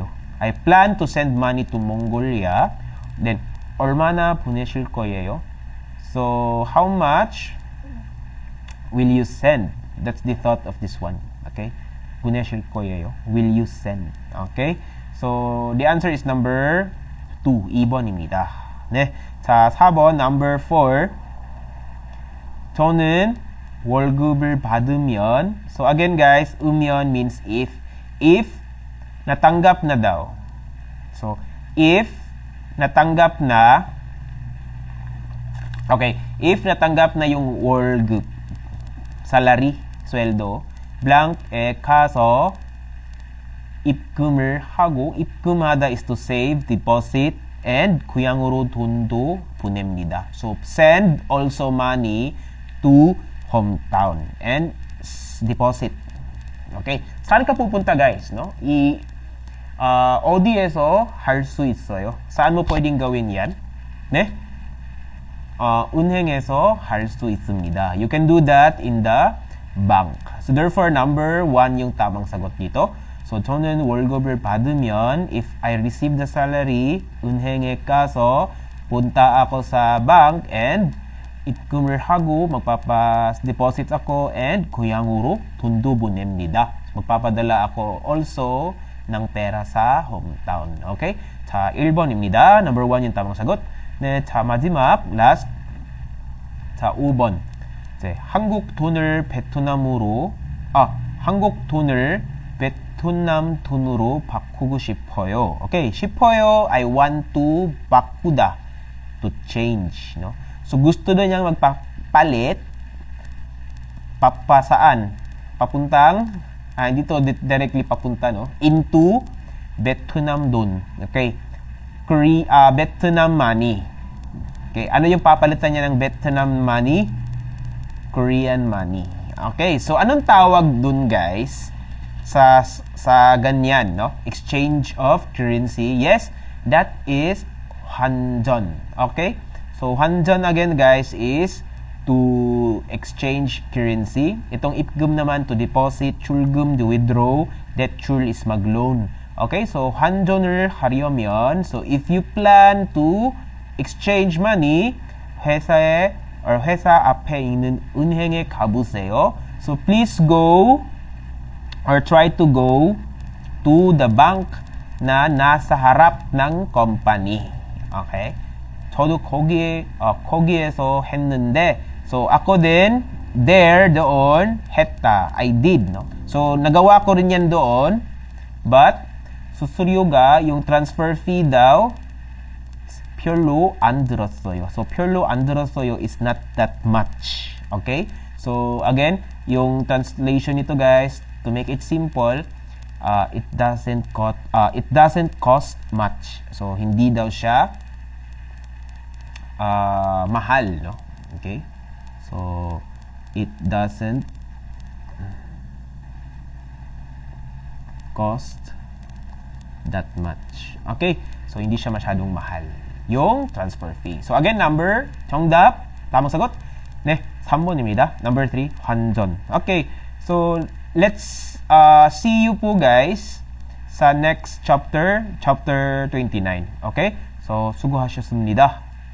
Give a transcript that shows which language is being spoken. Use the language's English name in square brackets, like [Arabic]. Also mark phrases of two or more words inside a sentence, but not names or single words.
[English] I plan to send money to Mongolia. Then, [Korean] 얼마나 보내실 거예요? [English] So, how much will you send? That's the thought of this one. [Korean] Okay? 보내실 거예요. [English] Will you send? Okay? So, the answer is number 2, [Korean] 2번입니다. 네. 자, 4번, [English] number 4. [Korean] 저는 월급을 받으면, [English] so again guys, 으면 means if. If, [Filipino] natanggap na daw. So, if, natanggap na, okay, if natanggap na yung 월급, salary, sweldo, [Korean] blank, 가서, 입금을 하고, 입금하다 [English] is to save, deposit, and [Korean] 고향으로 돈도 보냅니다. [English] So, send also money to hometown and deposit. [Filipino] Okay? Saan ka pupunta, guys? No? [Korean] 어디에서 할 수 있어요? [Filipino] saan mo pwedeng gawin yan? [Korean] 네? 은행에서 할 수 있습니다. [English] You can do that in the bank. So, therefore, number 1 [Filipino] yung tamang sagot dito. So, [Korean] 저는 월급을 받으면, [English] if I receive the salary, [Korean] 은행에 가서 [Filipino] punta ako sa [English] bank and [Korean] 입금을 하고 [Filipino] magpapa-deposit ako [Korean] and 고향으로 돈도 보냅니다. [Filipino] magpapadala ako also ng pera sa hometown. [Korean] Okay? 자, 1번입니다. [Filipino] Number 1 yung tamang sagot. [Korean] 네, 자, 마지막, last. 자, 5번. 네, 한국 돈을 베트남 돈으로 바꾸고 싶어요. Okay, 싶어요. [English] I want to 바꾸다. To change, no? So, [Filipino] gusto daw niyang magpapalit. Saan? Papuntang, dito directly papunta, no? [English] Into Vietnam don. Okay? Vietnam money. [Filipino] Okay, ano yung papalitan niya ng Vietnam money? [English] Korean money. Okay, so [Filipino] anong tawag dun, [English] guys? [Filipino] Sa ganyan, [English] no? Exchange of currency. Yes, that is 환전. Okay? So, 환전 again, guys, is to exchange currency. Itong 입금 naman to deposit, 출금 to withdraw, 대출 is mag-loan. Okay? So, [Korean] 환전을 하려면, [English] so if you plan to exchange money, [Korean] 회사 앞에 있는 은행에 가보세요. [English] So, please go or try to go to the bank [Filipino] na nasa harap ng [English] company. Okay? [Korean] 저도 거기에서 했는데, [Filipino] so ako din, doon, [Korean] 했다. [English] I did, no? So, [Filipino] nagawa ko rin yan doon, but, 수수료가, yung [English] transfer fee [Filipino] daw, [Korean] 별로 안 들었어요. [English] So, [Korean] 별로 안 들었어요 [English] is not that much. Okay? So, again, [Filipino] yung translation nito, guys, [English] to make it simple, it doesn't cost much. So, [Filipino] hindi daw siya mahal, [English] no? Okay? So, it doesn't cost that much. Okay? So, [Filipino] hindi siya masyadong mahal yung [English] transfer fee. So, again, number, 정답, [Filipino] tamang sagot, [Korean] 네, 3번입니다. [English] Number 3, 환전. Okay, so, let's see you po, guys, sa next chapter, chapter 29. Okay? So, [Korean] 수고하셨습니다.